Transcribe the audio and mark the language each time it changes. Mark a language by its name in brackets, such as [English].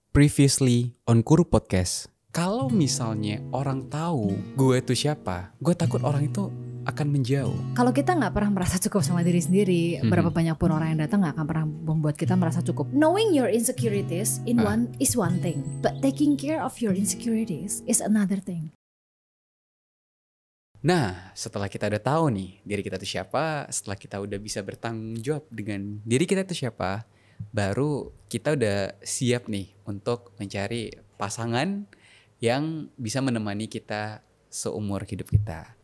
[English] Previously on Kuru Podcast. [Indonesian] Kalau misalnya orang tahu gue itu siapa, gue takut orang itu akan menjauh. Kalau kita nggak pernah merasa cukup sama diri sendiri, berapa banyak pun orang yang datang nggak akan pernah membuat kita merasa cukup. [English] Knowing your insecurities is one thing, but taking care of your insecurities is another thing. [Indonesian] Nah, setelah kita udah tahu nih diri kita itu siapa, setelah kita udah bisa bertanggung jawab dengan diri kita itu siapa, baru kita udah siap nih untuk mencari pasangan yang bisa menemani kita seumur hidup kita.